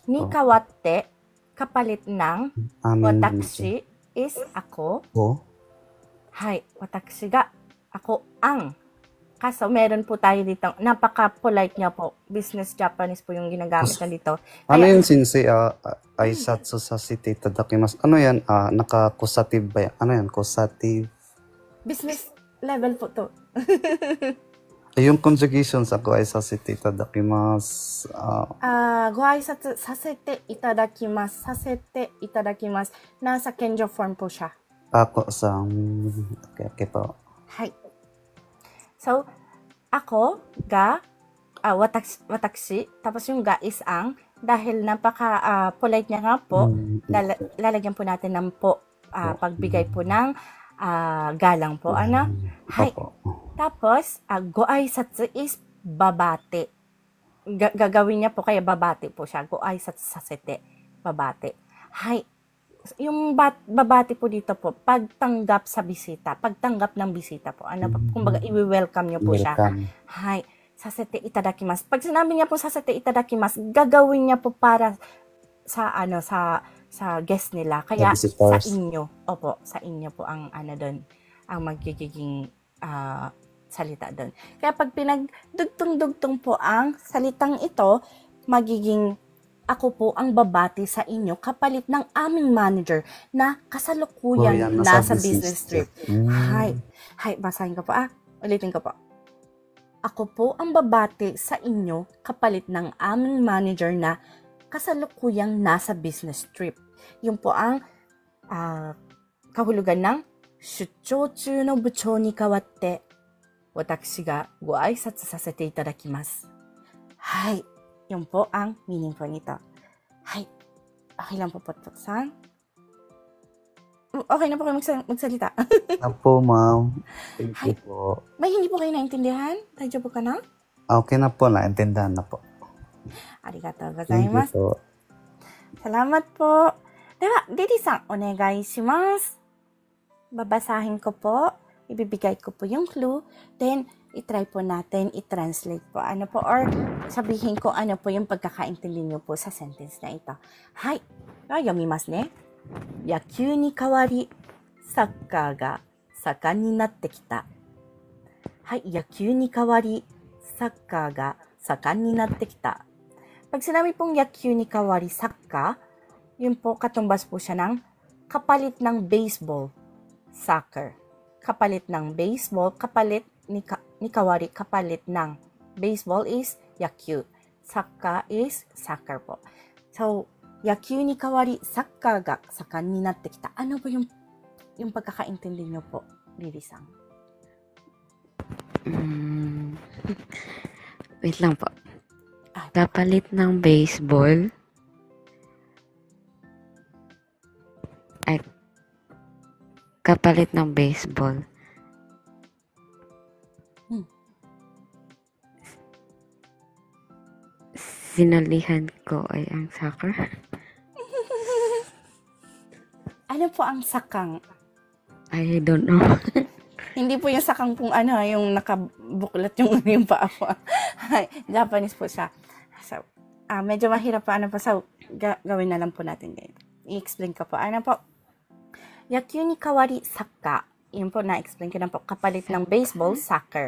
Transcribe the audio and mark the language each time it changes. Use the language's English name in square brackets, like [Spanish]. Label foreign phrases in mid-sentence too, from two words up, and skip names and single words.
[Japanese] に代わって, [Filipino] kapalit ng watashi is ako. [Japanese] はい。私が. [Filipino] Ako ang. Kaso meron po tayo dito. Napaka-polite niya po. [English] Business Japanese [Filipino] po yung ginagamit na dito. Ano yun, Sensei? [Japanese] 挨拶させていただきます. [Filipino] Ano yan? Naka-causative ba yan? Ano yan? Causative? Business level po to. Yung conjugations ako ay [Japanese] させていただきます. ご挨拶させていただきます. させていただきます. [Filipino] Nasa kenjo form po siya. Ako sa... Okay po. [Japanese] Hai. [Filipino] So, ako, ga, watashi, tapos yung ga is ang, dahil napaka-polite niya nga po, lalagyan po natin ng po, pagbigay po ng galang po. Ano? Hai. Tapos, [Japanese] ご挨拶 [Filipino] is babate. Gagawin niya po, kaya babate po siya. [Japanese] ご挨拶させて, [Filipino] babate. [Japanese] Hai. [Filipino] Yung babati po dito po, pagtanggap sa bisita, pagtanggap ng bisita po. Ano po, kumbaga i-welcome niyo po siya. [Japanese] はい、させていただきます. [Filipino] Pag sinabi niya po [Japanese] させていただきます, [Filipino] gagawin niya po para sa sa guest nila. Kaya sa inyo. Opo, sa inyo po ang doon, ang magiging salita doon. Kaya pag pinagdugtong-dugtong po ang salitang ito, magiging ako po ang babati sa inyo kapalit ng aming manager na kasalukuyan nasa [English] business trip. [Filipino] Hi, basahin ko po. Ulitin ko po. Ako po ang babati sa inyo kapalit ng aming manager na kasalukuyang nasa [English] business trip. [Filipino] Yun po ang kahulugan ng [Japanese] 出張中の部長に代わって私がご挨拶させていただきます. [Filipino] Hi. Yun po ang meaning po nito. Hay. Okay lang po, Potpot-san. Okay na po kayo magsalita. Apo, ma'am. [English] Thank you po. [Filipino] May hindi po kayo naintindihan? Radyo po ka na? Okay na po, naintindihan na po. [Japanese] ありがとうござ [English] Thank [Japanese] い [English] you [Japanese] ます。 [Filipino] po. Salamat po. [Japanese] では、リリさん、お願いします。 [Filipino] Babasahin ko po. Ibibigay ko po yung clue. Then, itry po natin, i-translate po. Ano po, or sabihin ko ano po yung pagkakaintindi niyo po sa sentence na ito. Hai. [Japanese] 読みますね. 野球に代わり、サッカーが盛んになってきた。はい、野球に代わり、サッカーが盛んになってきた。 [Filipino] Pag sinabi pong [Japanese] 野球に代わりサッカー, [Filipino] yun po katumbas po siya ng kapalit ng baseball, soccer. Kapalit ng baseball, kapalit [Japanese] に代わり, [Filipino] kapalit ng baseball is yakyu. Sakka is soccer po. So, [Japanese] 野球に代わりサッカーが盛んになってきた. [Filipino] Ano po yung pagkakaintindi niyo po, Lily-san? Wait lang po. Kapalit ng baseball. Ay, kapalit ng baseball. Sinalihan ko ay ang soccer. Ano po ang sakang? [English] I don't know. [Filipino] Hindi po yung sakang pong yung nakabuklat yung paa po. Japanese po siya. So, medyo mahirap pa so, gawin na lang po natin ganyan. I-explain ko po. Ano po? [Japanese] 野球に代わりサッカー. [Filipino] Yun po, na-explain ko na po. Kapalit ng baseball, soccer.